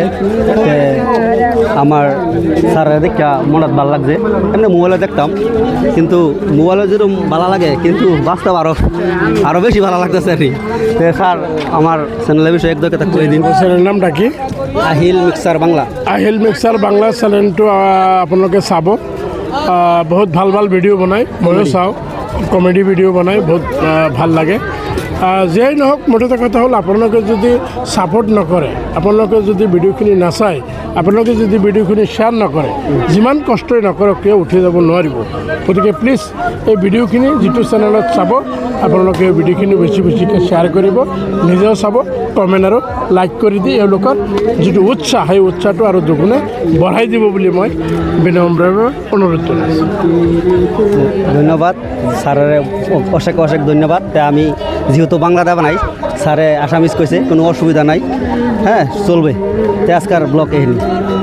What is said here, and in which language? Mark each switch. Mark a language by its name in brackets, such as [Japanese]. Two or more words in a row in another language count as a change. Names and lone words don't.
[Bangla] আমার স্যারের দেখা মনত ভালো লাগছে। এমনি মোবাইলে দেখতাম, কিন্তু মোবাইলে যেরকম ভালো লাগে, কিন্তু বাস্তব আরও বেশি ভালো লাগতেছে আর কি। স্যার আমার চ্যানেলের বিষয়ে এক দরকার করে দিন। চ্যানেল নামটা কি? আহিল মিক্সার বাংলা। [Assamese] আহিল মিক্সার বাংলা চেনেলটো আপোনালোকে চাব। বহুত ভাল ভাল ভিডিঅ' বনায়, ময়ো চাওঁ। কমেডি ভিডিঅ' বনায়, বহুত ভাল লাগে। যিয়েই নহওক, মুঠতে কথা হ'ল আপোনালোকে যদি ছাপোৰ্ট নকৰে, আপোনালোকে যদি ভিডিঅ'খিনি নাচায়, আপোনালোকে যদি ভিডিঅ'খিনি শ্বেয়াৰ নকৰে, যিমান কষ্টই নকৰক কিয় উঠি যাব নোৱাৰিব। গতিকে প্লিজ এই ভিডিঅ'খিনি যিটো চেনেলত চাব, আপোনালোকে ভিডিঅ'খিনি বেছি বেছিকৈ শ্বেয়াৰ কৰিব, নিজেও চাব, কমেণ্ট আৰু লাইক কৰি দি এওঁলোকৰ যিটো উৎসাহ, সেই উৎসাহটো আৰু দুগুণে বঢ়াই দিব বুলি মই বিনম্ৰভাৱে অনুৰোধ জনাইছোঁ। [Bangla] ধন্যবাদ স্যারের, অশেক অশেক ধন্যবাদ। আমি যেহেতু বাংলাটা বানাই, স্যারে আসামিজ কইছে কোনো অসুবিধা নাই, হ্যাঁ চলবে। আজকার ব্লক এহিনি।